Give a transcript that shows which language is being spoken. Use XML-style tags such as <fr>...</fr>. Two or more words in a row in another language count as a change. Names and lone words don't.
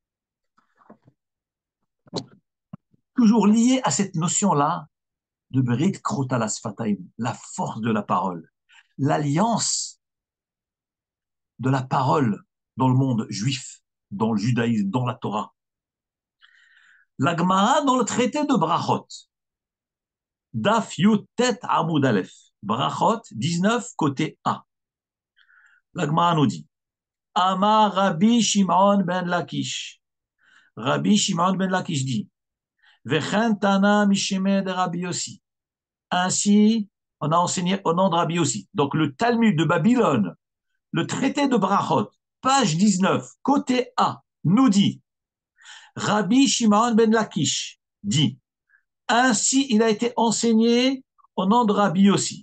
<fr>Toujours liées à cette notion-là de</fr> <he>ברית כרותה לשפתיים,</he> <fr>la force de la parole, l'alliance de la parole dans le monde juif, dans le judaïsme, dans la Torah. La Gemara dans le traité de Brachot,</fr> <he>דף יט עמוד א,</he> <fr>Brachot 19 côté A. La Gemara nous dit,</fr> <he>אמר רבי שמעון בן לקיש.</he> <fr>Rabbi Shimon ben Lakish dit,</fr> <he>וכן תנא משמיה דרבי יוסי.</he> <fr>Ainsi, on a enseigné au nom de Rabbi Yossi. Donc le Talmud de Babylone, le traité de Brachot, page 19, côté A, nous dit, Rabbi Shimon ben Lakish dit, ainsi il a été enseigné au nom de Rabbi Yossi.</fr>